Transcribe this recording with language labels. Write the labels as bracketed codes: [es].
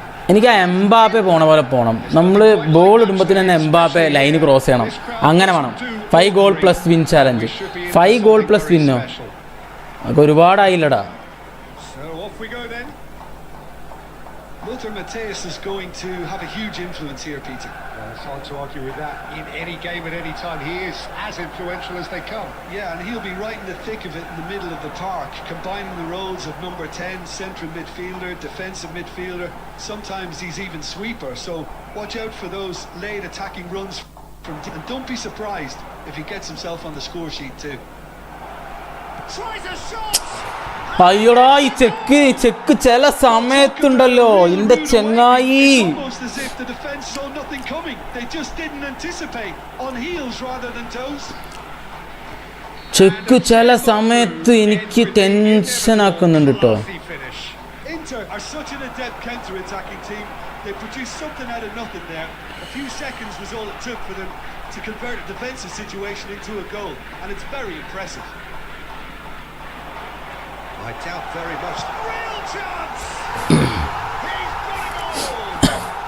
[ml] എനിക്ക് ആ എംബാപ്പെ പോണ പോലെ പോകണം. നമ്മൾ ബോൾ ഇടുമ്പോഴത്തേന് തന്നെ എംബാപ്പെ ലൈന് ക്രോസ് ചെയ്യണം, അങ്ങനെ വേണം. [en] 5 goal plus win challenge. 5 goal plus വിന്നോ? [ml] അതൊക്കെ ഒരുപാടായില്ലടാ. [en] Lothar Matthäus is going to have a huge influence here, Peter. Well, it's hard to argue with that. In any game at any time, he is as influential as they come. Yeah, and he'll be right in the thick of it in the middle of the park, combining the roles of number 10, central midfielder, defensive midfielder. Sometimes he's even sweeper, so watch out for those late attacking runs from deep. And don't be surprised if he gets himself on the score sheet too. Tries a shot! [ml] അയ്യോടാ, ഈ check ചില സമയത്തുണ്ടല്ലോ എൻ്റെ ചെങ്ങായി. [en] Almost as if the defense saw nothing coming. They just didn't anticipate, on heels rather than toes. [ml] Check ചില സമയത്ത് എനിക്ക് tension ആക്കുന്നുണ്ട് കേട്ടോ. [en] Inter are such an adept counter-attacking team. They produced something out of nothing there. A few seconds was all it took for them to convert a defensive situation into a goal, and it's very impressive. I doubt very much. Real chance! He's got a goal!